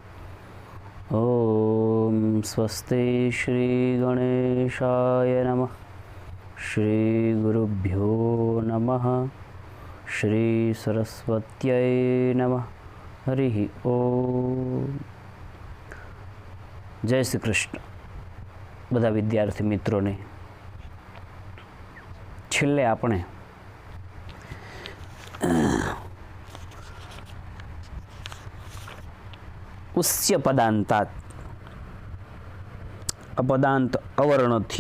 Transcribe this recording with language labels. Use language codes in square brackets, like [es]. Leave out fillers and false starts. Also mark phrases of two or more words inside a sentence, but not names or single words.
[sa] ओम स्वस्ति श्री गणेशाय नमः। श्री गुरुभ्यो नमः। श्री सरस्वत्यै नमः। हरि ओम। जय श्री कृष्ण। [gu] બધા વિદ્યાર્થી મિત્રોને છેલ્લે આપણે [sa] ઉસ્ય પદાંતાત અપદાંત [gu] અવર્ણથી